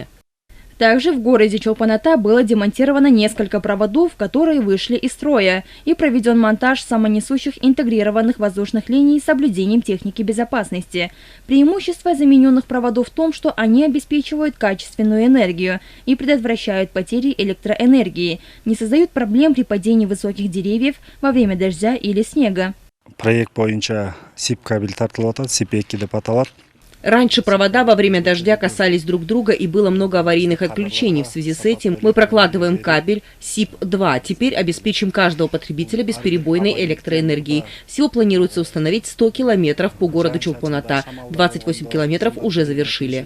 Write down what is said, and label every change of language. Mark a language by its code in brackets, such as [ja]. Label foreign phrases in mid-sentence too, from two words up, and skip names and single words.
[ru] Также в городе Чолпон-Ата было демонтировано несколько проводов, которые вышли из строя, и проведен монтаж самонесущих интегрированных воздушных линий с соблюдением техники безопасности. Преимущество замененных проводов в том, что они обеспечивают качественную энергию и предотвращают потери электроэнергии, не создают проблем при падении высоких деревьев во время дождя или снега. [ky] Проект бойынша СИП кабель тартылып атат, СИП-2 деп аталат. [ru] Раньше провода во время дождя касались друг друга и было много аварийных отключений. В связи с этим мы прокладываем кабель СИП-2. Теперь обеспечим каждого потребителя бесперебойной электроэнергией. Всего планируется установить 100 километров по городу Чолпон-Ата. 28 километров уже завершили.